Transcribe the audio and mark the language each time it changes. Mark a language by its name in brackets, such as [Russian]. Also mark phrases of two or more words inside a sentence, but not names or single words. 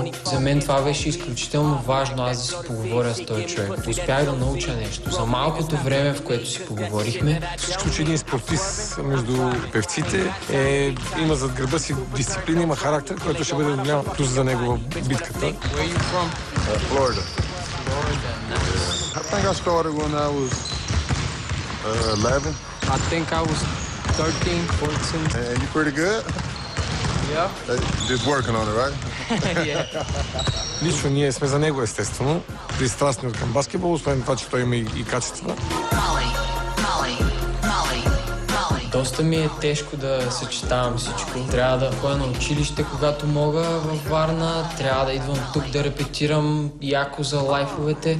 [Bulgarian] За мен това беше изключително важно, аз да си поговоря с този човек. Успях да науча нещо. За малкото време, в което си поговорихме. Всичко, че един спортист между певците има зад гърба си дисциплина, има характер, който ще бъде голям плюс за него в битката. [English] Florida. I think I started when I was 11. I think I was 13, 14. And you pretty good? Yeah. Just working on it, right? Yeah. [Bulgarian] Лично ние сме за него, естествено. Пристрастни към баскетбол, освен това, че той има и качества. Доста ми е тежко да съчетавам всичко. Трябва да ходя на училище, когато мога във Варна. Трябва да идвам тук да репетирам яко за лайфовете.